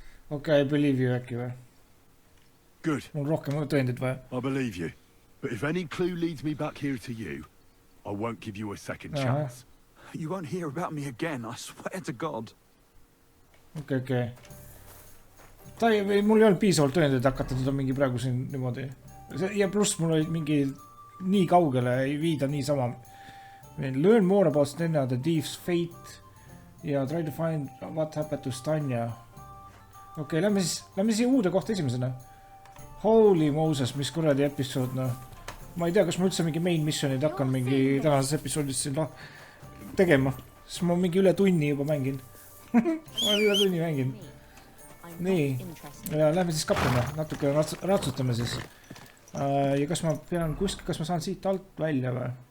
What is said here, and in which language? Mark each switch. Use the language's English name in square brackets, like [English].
[English] Okay, I believe you [Estonian] äkki või? [English] Good. [Estonian] Mul rohkem tõendid vaja. [English] I believe you. But if any clue leads me back here to you, I won't give you a second chance. You won't hear about me again, I swear to God. [Estonian] Okei. Mul ei olnud piisavalt tõendeid hakata teda mingi praegu siin niimoodi. Ja pluss mul oli mingi nii kaugele ei viida nii sama. [English] Learn more about Zdena, the thief's fate. Ja try to find what happened to Stanya. [Estonian] Okei, lähme siia uude kohta esimesena. Holy Moses, mis kuradi episood, noh. Ma ei tea, kas ma üldse mingi main missionid hakkan mingi tänases episoodis siin tegema. Sest ma mingi üle tunni juba mängin. Ma olen üle tunni mängin. Nii. Ja lähme siis kapleme. Natuke ratsutame siis. Ja kas ma pean kuskil, kas ma saan siit alt välja või?